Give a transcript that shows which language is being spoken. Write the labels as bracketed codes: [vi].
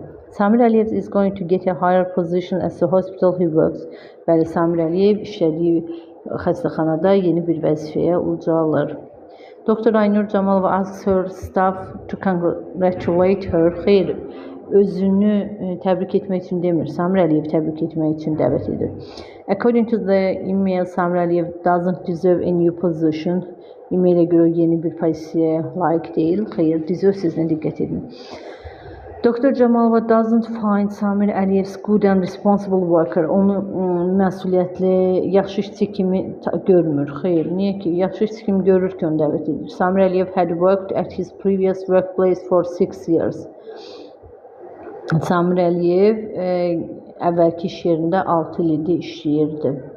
[en] Samir Aliyev is going to get a higher position as the hospital he works. [az] Bəli, Samir Aliyev işlədiyi xəstəxanada yeni bir vəzifəyə ucalır. [en] Dr. Aynur Camalova asks her staff to congratulate her. Xeyr, [az] özünü təbrik etmək üçün demir, Samir Əliyev təbrik etmək üçün dəvət edir. [en] According to the email, Samir Əliyev doesn't deserve a new position. [az] E-mailə görə yeni bir pozisiyaya layiq deyil. Xeyr, deserve sözünə diqqət edin. [en] Dr. Jamalova doesn't find Samir Əliyev's good and responsible worker. [az] Onu məsuliyyətli, yaxşı işçi kimi görmür. Xeyr, niyə ki? Yaxşı işçi kimi görür ki, onu dəvət edir. [en] Samir Əliyev had worked at his previous workplace for 6 years. [az] Samir Əliyev əvvəlki iş yerində 6 ildir işləyirdi.